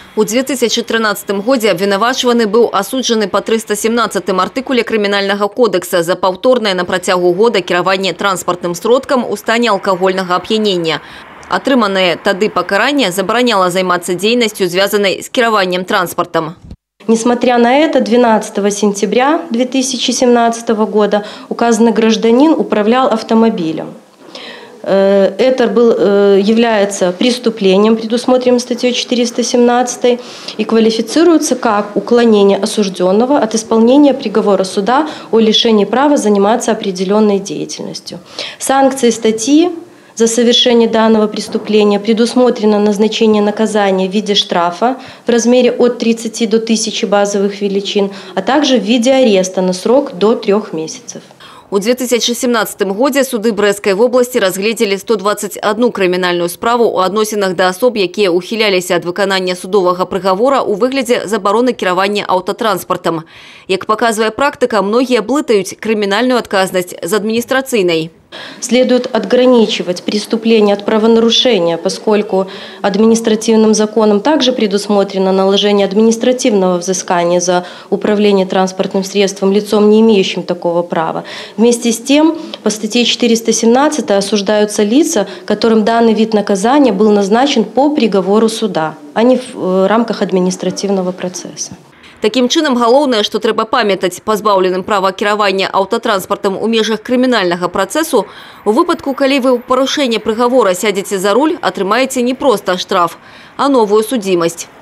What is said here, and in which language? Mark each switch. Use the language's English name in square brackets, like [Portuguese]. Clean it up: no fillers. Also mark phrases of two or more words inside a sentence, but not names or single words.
[Belarusian] У 2013 годзе абвінавачваны быў асуджаны па 317 артыкуле крымінальнага кодекса за паўторнае на працягу года кіраванне транспартным сродкам у стане алкагольнага ап'янення. Атрыманае тады пакаранне забараняла займацца дзейнасцю, звязанай з кіраваннем транспартам. [Russian] Несмотря на это, 12 сентября 2017 года указанный гражданин управлял автомобилем. Это является преступлением, предусмотренным статьей 417, и квалифицируется как уклонение осужденного от исполнения приговора суда о лишении права заниматься определенной деятельностью. Санкции статьи за совершение данного преступления предусмотрено назначение наказания в виде штрафа в размере от 30 до 1000 базовых величин, а также в виде ареста на срок до 3 месяцев. [Belarusian] У 2017 годзе суды Брэскай вобласці разгледзелі 121 крымінальную справу у адносінах да асоб, якія ухіляліся ад выканання судовага прыгавора у выглядзе забароны кіравання аўтатранспартам. Як паказвае практыка, многія блытаюць крымінальную адказнасць з адміністрацыйнай. [Russian] Следует отграничивать преступление от правонарушения, поскольку административным законом также предусмотрено наложение административного взыскания за управление транспортным средством лицом, не имеющим такого права. Вместе с тем, по статье 417 осуждаются лица, которым данный вид наказания был назначен по приговору суда, а не в рамках административного процесса. [Belarusian] Таким чынам, галоўнае, што трэба памятаць пазбаўленым права кіравання аўтатранспартам у межах крымінальнага працэсу, у выпадку, калі вы ў парушэнне прыгавора сядзеце за руль, атрымаеце не проста штраф, а новую судзімасць.